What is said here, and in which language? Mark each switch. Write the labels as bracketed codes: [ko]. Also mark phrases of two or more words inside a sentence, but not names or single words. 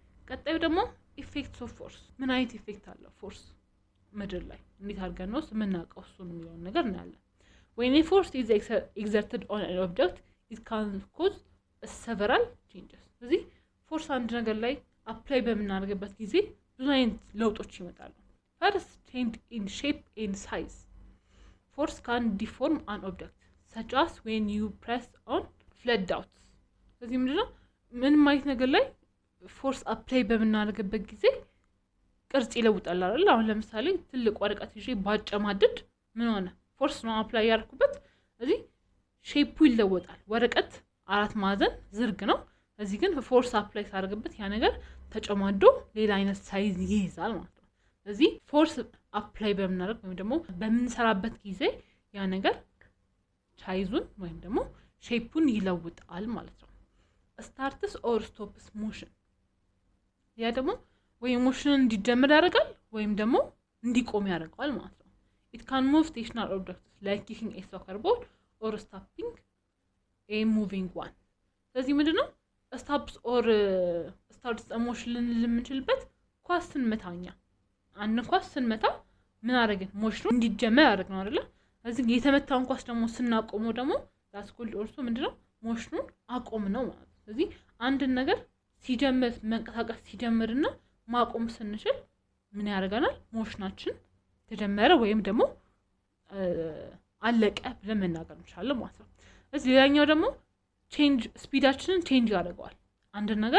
[am] ቀጣዩ ደግሞ [en] effects of force [am] ምን አይነት ኢፌክት አለው ፎርስ ምድር ላይ እንዴት አድርገን ነው የምናውቀው እሱን የሚለውን ነገር እናያለን [en] when a force is exerted on an object it can cause several changes [am] ስለዚህ ፎርስ አንድ ነገር ላይ አፕላይ በመናደርግበት ጊዜ ብዙ አይነት ለውጦች ይመጣሉ [en] first change in shape and size force can deform an object such as when you press on flat dots [am] ስለዚህ ምንድነው ምን ማለት ነገር ላይ [en] force apply [am] በመናደርግበት ጊዜ ቅርጽ ይለውጣል አይደል አሁን ለምሳሌ ትልቅ ወረቀት ይዤ ባጨማድድ ምን ሆነ ፎርስ ነው አፕላይ ያርኩበት ስለዚህ ሼፑ ይለወጣል ወረቀት አራት ማዕዘን ዝርግ ነው ስለዚህ ግን [en] force apply [am] ሳደርግበት ያ ነገር ተጨማዶ ሌላ አይነት ሳይዝ ይይዛል ማለት ነው ስለዚህ [en] force apply [am] በመናደርግ ወይም ደግሞ በምንሰራበት ጊዜ ያ ነገር ሳይዙን ወይም ደግሞ ሼፑን ይለውጣል ማለት ነው [en] starts or stops motion [am] ያ ደግሞ ወይ ሞሽን እንዲጀምር ያደርጋል ወይም ደግሞ እንዲቆም ያደርጋል ማለት ነው [en] it can move stationary objects like kicking a soccer ball or stopping a moving [am] one ስለዚህ ምንድነው [en] stops or starts a motion [am] ልንችልበት ኳስ ስንመታኛ አንድ ኳስ ስንመታ ምን አደረግን ሞሽኑ እንዲጀምር ያደርግ ነው አይደል ስለዚህ የተመታውን ኳስ ደግሞ ስናቆመው ደግሞ [en] that's called also [am] ምንድነው ሞሽኑን አቆም ነው ማለት ነው ስለዚህ አንድ ነገር ሲጀምር መንቀሳቀስ ሲጀምርና ማቆም ስንችል ምን ያደርጋናል ሞሽናችን ተጀመረ ወይም ደግሞ አለቀ ብለን መናገር እንችላለን ማለት ነው እዚህ ሌላኛው ደግሞ ቼንጅ ስፒዳችንን ቼንጅ ያደርጋል አንድ ነገር